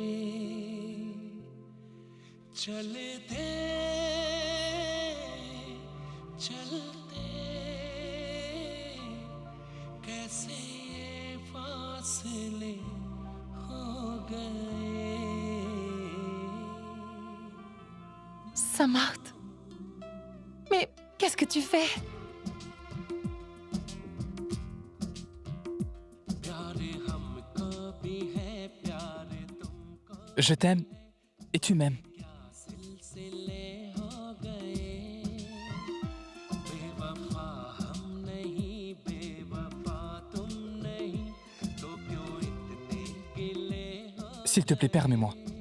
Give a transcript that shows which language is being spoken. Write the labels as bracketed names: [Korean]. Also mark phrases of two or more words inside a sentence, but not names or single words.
[Hindi] चलते चलते कैसे ये फासले फासले हो गए [French] Saint-Marthe. Mais qu'est-ce que tu fais? [Hindi] प्यारे हमको भी है प्यारे तुमको [French] Je t'aime et tu m'aimes. [Hindi] सिलसिले हो गए बेवफा हम नहीं बेवफा तुम नहीं तो क्यों इतने गिले हो [French] S'il te plaît, permets-moi.